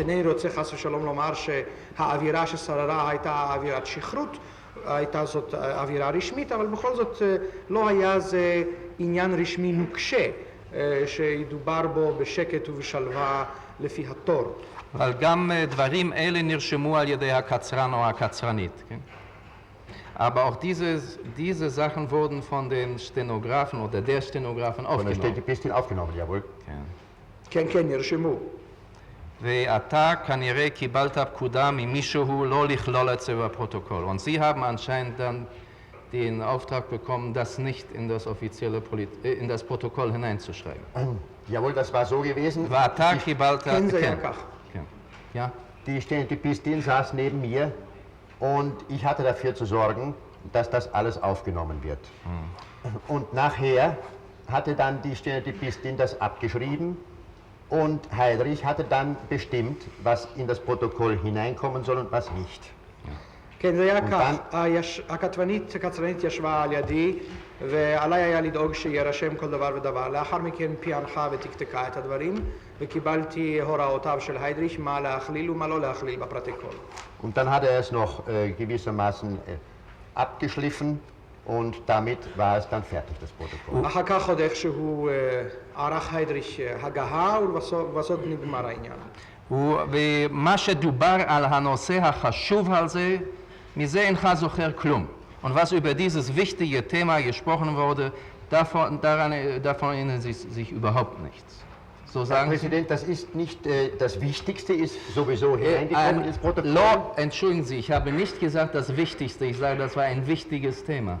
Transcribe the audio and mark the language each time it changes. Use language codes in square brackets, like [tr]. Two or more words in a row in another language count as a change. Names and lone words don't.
[he] אינני רוצה חס ושלום לומר שהאווירה ששררה הייתה אווירת שכרות, הייתה זאת אווירה רשמית, אבל בכל זאת לא היה זה עניין רשמי נוקשה שידובר בו בשקט ובשלווה לפי התור. אבל גם דברים אלה נרשמו על ידי הקצרן או הקצרנית. כן? [de] Aber auch diese Sachen wurden von den Stenografen oder der Stenografen aufgenommen. Von der Stenografen aufgenommen, jawohl. [he] כן. כן, כן, נרשמו. ואתה כנראה קיבלת פקודה ממישהו לא לכלול את זה בפרוטוקול. [de] Und Sie haben anscheinend dann den Auftrag bekommen, das nicht in das Protokoll hineinzuschreiben. Jawohl, das war so gewesen. [he] ואתה קיבלת... כן, זה היה כך. כן. [de] Ja? Die Stenotypistin saß neben mir und ich hatte dafür zu sorgen, dass das alles aufgenommen wird. Und nachher hatte dann die Stenotypistin das abgeschrieben und Heydrich hatte dann bestimmt, was in das Protokoll hineinkommen soll und was nicht. [he] כן, זה היה כך. הקצרנית ישבה על ידי, ועליי היה לדאוג שירשם כל דבר ודבר. לאחר מכן פענחה ותקתקה את הדברים, וקיבלתי הוראותיו של היידריך מה להכליל ומה לא להכליל בפרוטוקול. [de] Und dann hat er es noch gewissermaßen abgeschliffen und damit war es dann fertig, das Protokoll. [he] אחר כך עוד איכשהו ערך היידריך הגהה, ובסוף נגמר העניין. ומה שדובר על הנושא החשוב הזה, מזה אינך זוכר כלום. [de] Und was über dieses wichtige Thema gesprochen wurde, davon erinnern Sie sich überhaupt nichts. So Herr sagen Präsident, das ist nicht, das Wichtigste ist sowieso hineingekommen ins Protokoll. Entschuldigen Sie, ich habe nicht gesagt das Wichtigste, ich sage, das war ein wichtiges Thema.